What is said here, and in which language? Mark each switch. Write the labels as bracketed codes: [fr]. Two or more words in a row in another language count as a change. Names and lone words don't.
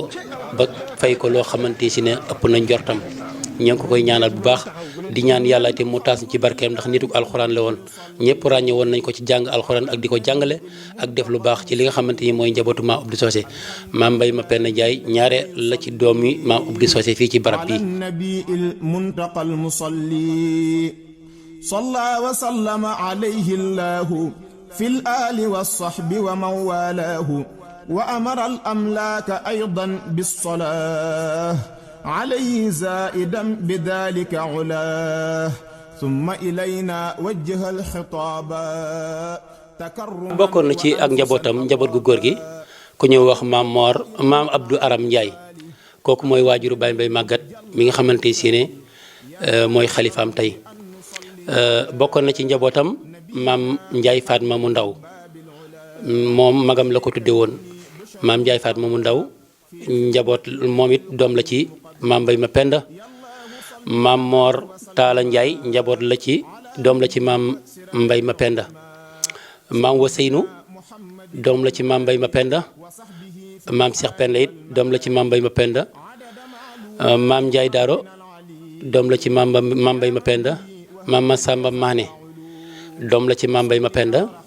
[wo] ko loo xamante si ne ëpp na njortam ñoo ngi ko koy ñaanal bu baax di ñaan yàlla te mu taas ci barkeem ndax nituk alxuraan la woon ñëpp ràññe woon nañ ko ci jàng alxuraan ak di ko jàngale ak def lu baax ci li nga xamante ni mooy njabootu maam Abdou Socé maam Mbay ma Penda Ndiaye ñaare la ci doom yi maam Abdou Socé fii ci barab bi [ar] نبيل المنتقى مصلي صلى وسلم عليه الله في الآل وصحب ومن والاه وأمر الأملاك أيضا بالصلاة عليه زائدا بذلك علاه ثم إلينا وجه الخطاب تكرم [wo] bokkoon na ci ak njabootam njaboot gu góor gi ku ñëw wax maam Abdou Aram Ndiaye kooku mooy waajuru Baye Mbay màggat mi nga xamante si ne mooy xalifaam tey bokkoon na ci njabootam maam Ndiaye Fatma mu ndaw moom magam la ko tudde woon maam Ndiaye Fatma mu ndaw njaboot moom it doom la ci maam Mbay ma Penda maam Moor Taala Ndiaye njaboot la ci doom la ci maam Mbay ma Penda maam Waseynu doom la ci maam Mbay ma Penda maam Cheikh Penda it doom la ci maam Mbay ma Penda maam Ndiaye Daaro doom la ci maam Mbay ma Penda maam Masamba Maane doom la ci maam Mbay ma Penda